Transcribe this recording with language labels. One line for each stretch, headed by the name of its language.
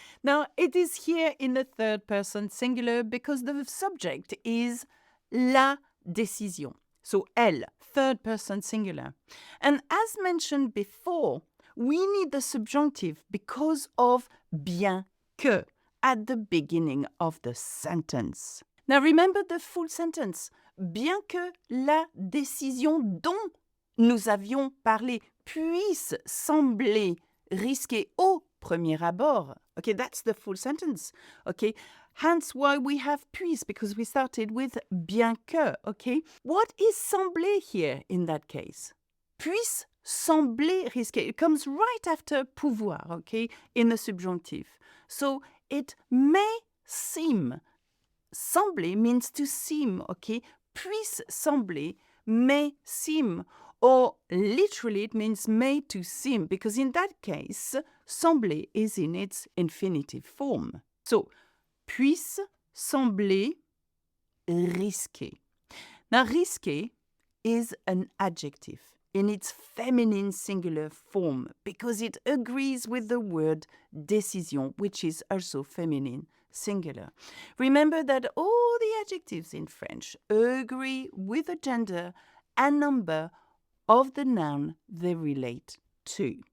English: Now it is here in the third person singular because the subject is la décision. So elle, third person singular. And as mentioned before, we need the subjunctive because of bien que at the beginning of the sentence. Now remember the full sentence.
French: Bien que la décision dont nous avions parlé puisse sembler risquée au premier abord.
English: Okay, that's the full sentence. Okay, hence why we have puisse, because we started with bien que. Okay, what is sembler here in that case?
French: Puisse sembler risqué.
English: It comes right after pouvoir, okay, in the subjunctive. So it may seem. Sembler means to seem, okay?
French: Puisse sembler,
English: may seem. Or literally it means may to seem, because in that case, sembler is in its infinitive form.
French: So, puisse sembler risqué.
English: Now, risqué is an adjective in its feminine singular form because it agrees with the word décision, which is also feminine singular. Remember that all the adjectives in French agree with the gender and number of the noun they relate to.